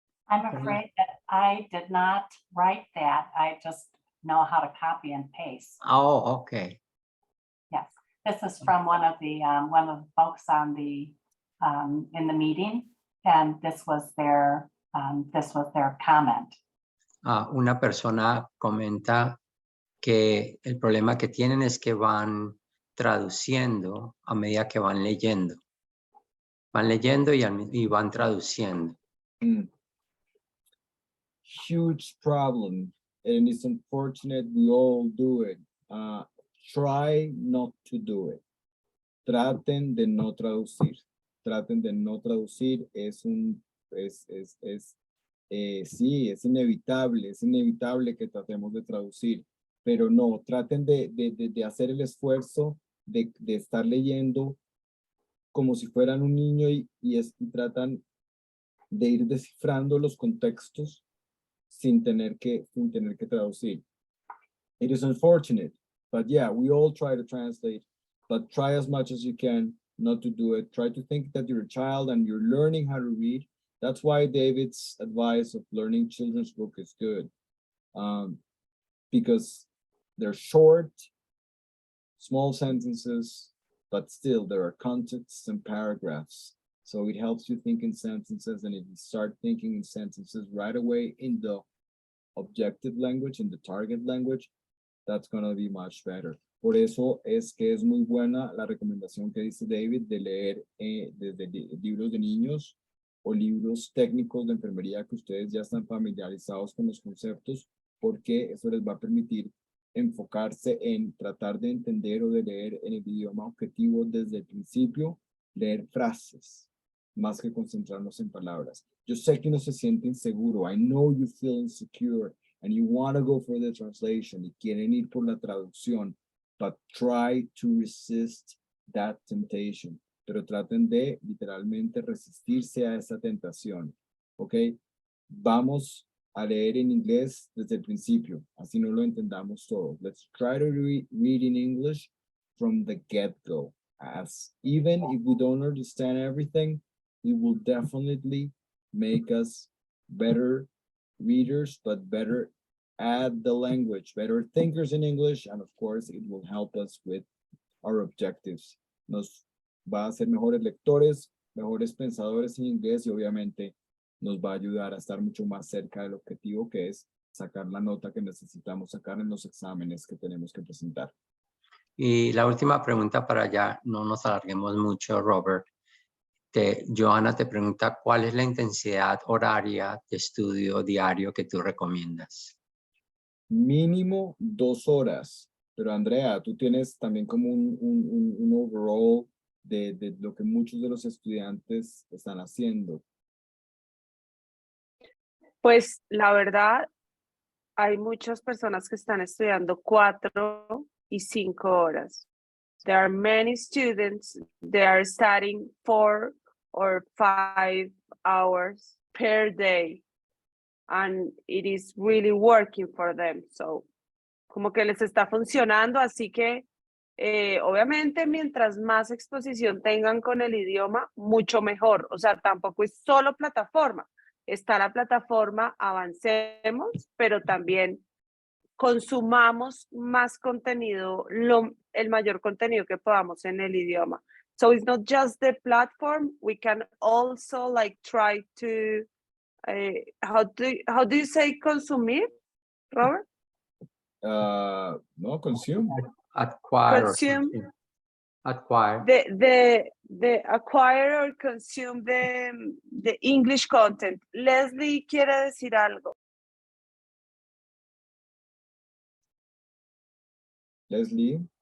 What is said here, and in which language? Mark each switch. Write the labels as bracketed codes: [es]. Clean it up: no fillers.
[en] I'm afraid that I did not write that. I just know how to copy and paste. oh, okay. Yes, this is from one of the folks on the in the meeting, and this was their comment. [es] Una persona comenta que el problema que tienen es que van traduciendo a medida que van leyendo. Van leyendo y van traduciendo. [en] Huge problem, and it's unfortunate we all do it. Try not to do it. [es] Traten de no traducir. Traten de no traducir. Sí, es inevitable que tratemos de traducir, pero no, traten de hacer el esfuerzo de estar leyendo como si fueran un niño y tratan de ir descifrando los contextos sin tener que traducir. [en] It is unfortunate, but yeah, we all try to translate, but try as much as you can not to do it. Try to think that you're a child and you're learning how to read. That's why David's advice of learning children's book is good, because they're short, small sentences, but still there are contexts and paragraphs. So it helps you think in sentences, and if you start thinking in sentences right away in the objective language, in the target language, that's going to be much better. [es] Por eso es que es muy buena la recomendación que dice David de leer desde libros de niños o libros técnicos de enfermería que ustedes ya están familiarizados con los conceptos, porque eso les va a permitir enfocarse en tratar de entender o de leer en el idioma objetivo desde el principio, leer frases, más que concentrarnos en palabras. Yo sé que uno se siente inseguro. [en] I know you feel insecure and you want to go for the translation [es] y quieren ir por la traducción, [en] but try to resist that temptation. [es] Pero traten de literalmente resistirse a esa tentación, ¿ok? Vamos a leer en inglés desde el principio, así no lo entendamos todo. [en] Let's try to read in English from the get-go. As even if we don't understand everything, it will definitely make us better readers, but better at the language, better thinkers in English, and of course, it will help us with our objectives. [es] Nos va a hacer mejores lectores, mejores pensadores en inglés y obviamente nos va a ayudar a estar mucho más cerca del objetivo, que es sacar la nota que necesitamos sacar en los exámenes que tenemos que presentar. Y la última pregunta para ya no nos alarguemos mucho, Robert. Johanna te pregunta, ¿cuál es la intensidad horaria de estudio diario que tú recomiendas? Mínimo 2 horas. Pero Andrea, tú tienes también como un overall de lo que muchos de los estudiantes están haciendo. Pues la verdad, hay muchas personas que están estudiando 4 y 5 horas. [en] There are many students, they are studying 4 or 5 hours per day. And it is really working for them. [es] So, como que les está funcionando, así que obviamente mientras más exposición tengan con el idioma, mucho mejor. O sea, tampoco es solo plataforma. Está la plataforma, avancemos, pero también consumamos más contenido, el mayor contenido que podamos en el idioma. [en] So it's not just the platform, we can also like try to, how do you say consumir, Robert? No, consume. Acquire. Consume. Acquire. The acquire or consume the English content. [es] Leslie quiere decir algo. Leslie.